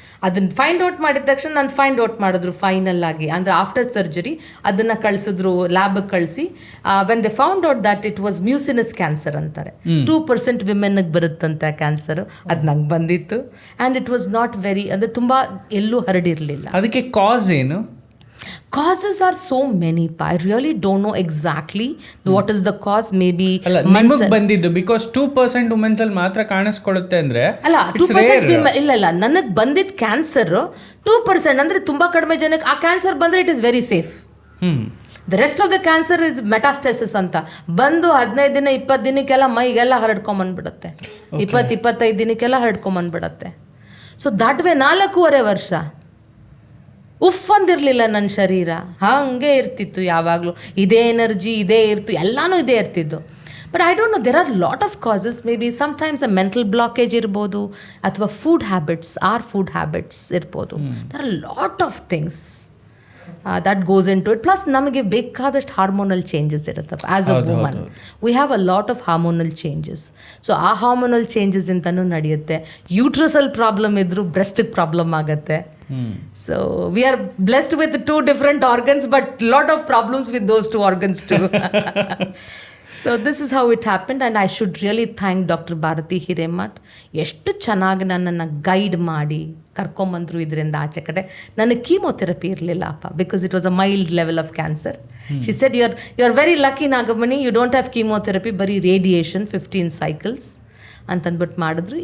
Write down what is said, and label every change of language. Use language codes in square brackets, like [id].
[kn] ಅದನ್ನು find out ಮಾಡಿದ ತಕ್ಷಣ ನಾನು ಫೈಂಡ್ ಔಟ್ ಮಾಡಿದ್ರು ಫೈನಲ್ ಆಗಿ, ಅಂದರೆ ಆಫ್ಟರ್ ಸರ್ಜರಿ ಅದನ್ನು ಕಳಿಸಿದ್ರು ಲ್ಯಾಬಿಗೆ ಕಳಿಸಿ. [en] when they found out that it was mucinous cancer [kn] ಅಂತಾರೆ. 2% ವಿಮೆನ್ಗೆ ಬರುತ್ತಂತೆ ಕ್ಯಾನ್ಸರು. ಅದು ನಂಗೆ ಬಂದಿತ್ತು. [en] and it was not very, [kn] ಅಂದರೆ ತುಂಬ ಎಲ್ಲೂ ಹರಡಿರಲಿಲ್ಲ. ಅದಕ್ಕೆ ಕಾಸ್ ಏನು? [en] Causes are so many. I really don't know exactly what is the cause. Maybe [kn] ನಿಮಗೆ ಬಂದಿದ್ದು ಬಿಕಾಸ್ 2% ವುಮೆನ್ಸ್ ಅಲ್ಲಿ ಮಾತ್ರ ಕಾಣಿಸ್ಕೊಳ್ಳುತ್ತೆ ಅಂದ್ರೆ ಅಲ್ಲ, 2% ಇಲ್ಲ, ನನಗೆ ಬಂದಿದ್ದ ಕ್ಯಾನ್ಸರ್ 2%, ಅಂದರೆ ತುಂಬ ಕಡಿಮೆ ಜನಕ್ಕೆ ಆ ಕ್ಯಾನ್ಸರ್ ಬಂದರೆ [en] It is very safe. The rest of the cancer is metastasis [kn] ಅಂತ ಬಂದು 15 ದಿನ 20 ದಿನಕ್ಕೆಲ್ಲ ಮೈಗೆಲ್ಲ ಹರಡ್ಕೊಂಬಂದ್ಬಿಡುತ್ತೆ. 20-25 ದಿನಕ್ಕೆಲ್ಲ ಹರಡ್ಕೊಂಬಂದ್ಬಿಡುತ್ತೆ. [en] so that way [kn] 4.5 ವರ್ಷ ಉಫ್ ಅಂದಿರಲಿಲ್ಲ ನನ್ನ ಶರೀರ, ಹಾಗೆ ಇರ್ತಿತ್ತು ಯಾವಾಗಲೂ. ಇದೇ ಎನರ್ಜಿ ಇದೇ ಇರ್ತು, ಎಲ್ಲನೂ ಇದೇ ಇರ್ತಿದ್ದು. [en] But I don't know, there are lot of causes. Maybe sometimes a mental blockage ಇರ್ಬೋದು, ಅಥವಾ food habits ಇರ್ಬೋದು. There are lot of things that goes into it. Plus [kn] ನಮಗೆ ಬೇಕಾದಷ್ಟು hormonal changes ಇರುತ್ತಪ್ಪ. [en] As a woman we have a lot of hormonal changes. [kn] So ಆ hormonal changes ಇಂತನೂ ನಡೆಯುತ್ತೆ. ಯೂಟ್ರಸಲ್ problem ಇದ್ದರೂ ಬ್ರೆಸ್ಟಿಗೆ problem ಆಗುತ್ತೆ. [en] So we are blessed with 2 different organs, but lot of problems with those 2 organs too. So this is how it happened and I should really thank doctor Bharati Hiremath. [kn] ಎಷ್ಟು ಚೆನ್ನಾಗಿ ನನ್ನನ್ನು guide ಮಾಡಿ ಕರ್ಕೊಂಬಂದರು ಇದರಿಂದ ಆಚೆ ಕಡೆ. ನನಗೆ ಕೀಮೋಥೆರಪಿ ಇರಲಿಲ್ಲ ಅಪ್ಪ, [en] Because it was a mild level of cancer. She said you are very lucky Nagamani, you don't have chemotherapy, [kn] ಬರೀ ರೇಡಿಯೇಷನ್ 15 cycles ಅಂತಂದ್ಬಿಟ್ಟು ಮಾಡಿದ್ರು.